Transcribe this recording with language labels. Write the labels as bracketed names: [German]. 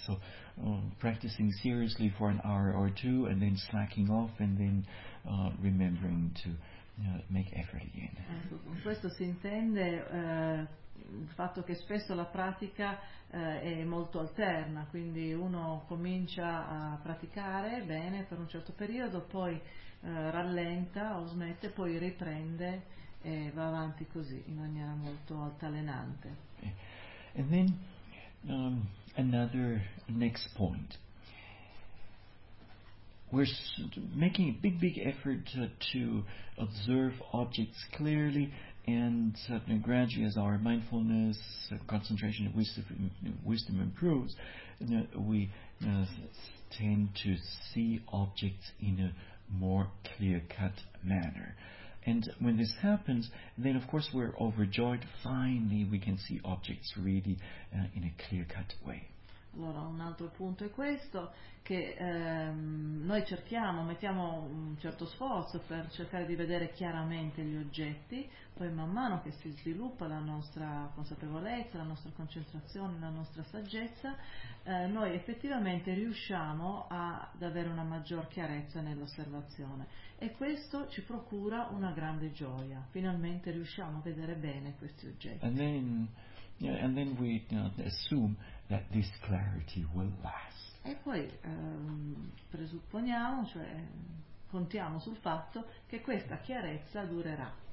[English] So practicing seriously for an hour or two, and then slacking off, and then remembering to make effort again. [Italian] Con questo si intende il fatto che spesso la pratica è molto alterna, quindi uno comincia a praticare bene per un certo periodo, poi rallenta o smette, poi riprende e va avanti così in maniera molto altalenante. [English] And then another next point. We're making a big effort to observe objects clearly, and gradually as our mindfulness, concentration, and wisdom improves, we tend to see objects in a more clear-cut manner. And when this happens, then of course we're overjoyed. Finally we can see objects really in a clear-cut way. [Italian] Allora, un altro punto è questo, che noi cerchiamo, mettiamo un certo sforzo per cercare di vedere chiaramente gli oggetti, poi man mano che si sviluppa la nostra consapevolezza, la nostra concentrazione, la nostra saggezza, noi effettivamente riusciamo ad avere una maggior chiarezza nell'osservazione, e questo ci procura una grande gioia. Finalmente riusciamo a vedere bene questi oggetti. [English] And then we assume that this clarity will last. [Italian] E poi presupponiamo, cioè contiamo sul fatto che questa chiarezza durerà.